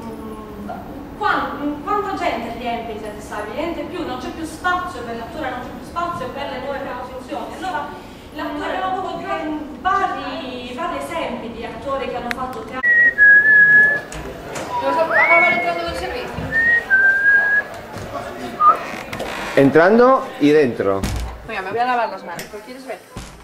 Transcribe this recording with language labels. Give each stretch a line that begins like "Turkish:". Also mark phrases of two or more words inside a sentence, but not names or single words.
Italian: Quanta gente riempie i teatri stabili? Niente più, non c'è più spazio per l'attore, non c'è più spazio per le nuove proposizioni. Allora l'attore abbiamo avuto vari esempi di attori che hanno fatto teatro.
Spanish: Entrando y dentro. Venga, me voy a lavar las manos. ¿Quieres ver?